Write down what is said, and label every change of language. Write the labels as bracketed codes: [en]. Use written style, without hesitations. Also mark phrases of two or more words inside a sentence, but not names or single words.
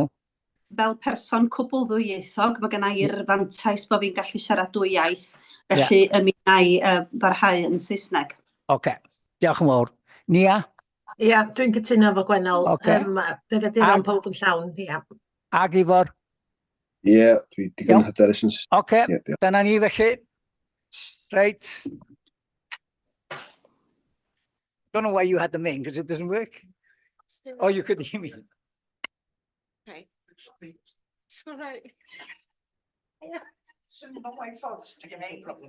[cy] Fel person cwbl ddwyieithog, mae gennau i'r fantais bod fi'n gallu siarad dwy iaith, felly mi na i barhau yn Saesneg. Oce, diolch yn fawr. Nia? Ia, dwi'n cytuno efo Gwenol. Ocê. Defnyddio pob yn llawn, ia. Ag Ifor? Ie, dwi digon hyderus yn... Oce, Ie, diolch. dyna ni felly. [en] Right. Don't know why you had them in, because it doesn't work. Oh, you could hear me. Okay. It's all right. Yeah. It's not my fault, it's a problem.